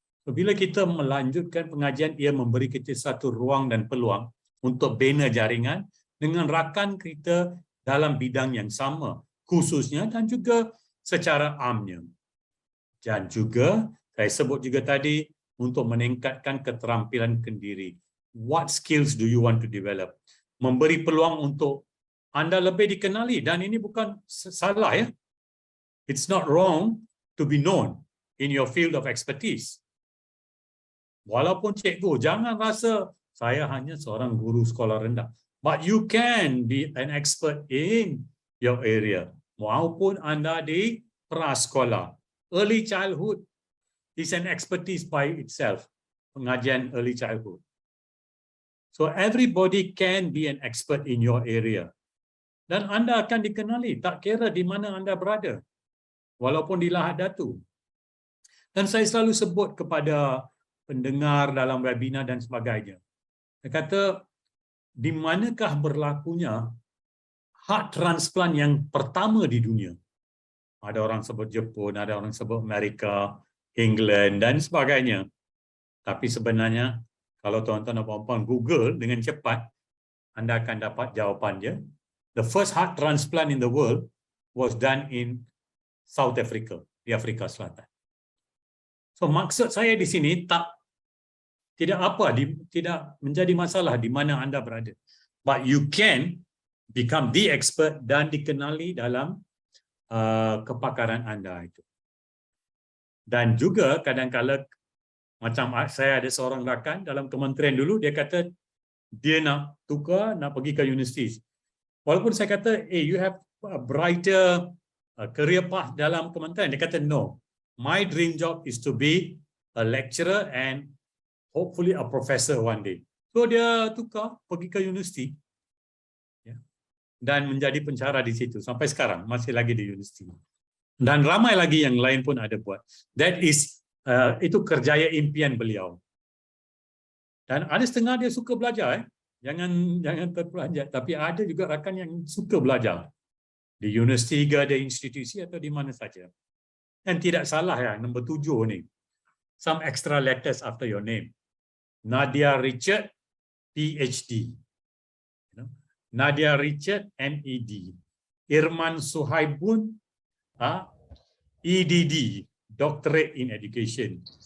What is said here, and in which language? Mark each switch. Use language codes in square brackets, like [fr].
[ms] Bila kita melanjutkan pengajian, ia memberi kita satu ruang dan peluang untuk bina jaringan dengan rakan kita dalam bidang yang sama, khususnya dan juga secara amnya. Dan juga, saya sebut juga tadi, untuk meningkatkan keterampilan kendiri. [en] What skills do you want to develop? [ms] Memberi peluang untuk anda lebih dikenali, dan ini bukan salah ya. [en] It's not wrong to be known in your field of expertise. [ms] Walaupun cikgu, jangan rasa saya hanya seorang guru sekolah rendah. [en] But you can be an expert in your area. [ms] Maupun anda di prasekolah. [en] Early childhood is an expertise by itself. Pengajian early childhood. So everybody can be an expert in your area. [ms] Dan anda akan dikenali, tak kira di mana anda berada. Walaupun di Lahad Datu. Dan saya selalu sebut kepada pendengar dalam webinar dan sebagainya. Saya kata, di manakah berlakunya heart transplant yang pertama di dunia? Ada orang sebut Jepun, ada orang sebut Amerika, England dan sebagainya. Tapi sebenarnya, kalau tuan-tuan dan puan-puan Google dengan cepat, anda akan dapat jawapannya. [en] The first heart transplant in the world was done in South Africa, [ms] di Afrika Selatan. So maksud saya di sini tidak menjadi masalah di mana anda berada. [en] But you can become the expert [ms] dan dikenali dalam kepakaran anda itu. Dan juga kadang-kadang macam saya ada seorang rakan dalam kementerian dulu, dia kata dia nak tukar, nak pergi ke universiti. Walaupun saya kata, [en] you have a brighter career path [ms] dalam kementerian. Dia kata, no. [en] My dream job is to be a lecturer and hopefully a professor one day. [ms] So dia tukar, pergi ke universiti. Dan menjadi pencara di situ. Sampai sekarang, masih lagi di universiti. Dan ramai lagi yang lain pun ada buat. [en] That is, [ms] itu kerjaya impian beliau. Dan ada setengah dia suka belajar. Jangan terperanjat. Tapi ada juga rakan yang suka belajar. Di universiti ke, di institusi atau di mana saja. Dan tidak salah ya, nombor 7 ni. [en] Some extra letters after your name. Nadia Richard, PhD. Nadia Richard, MED. Irman Suhaibun, EDD, Doctorate in Education.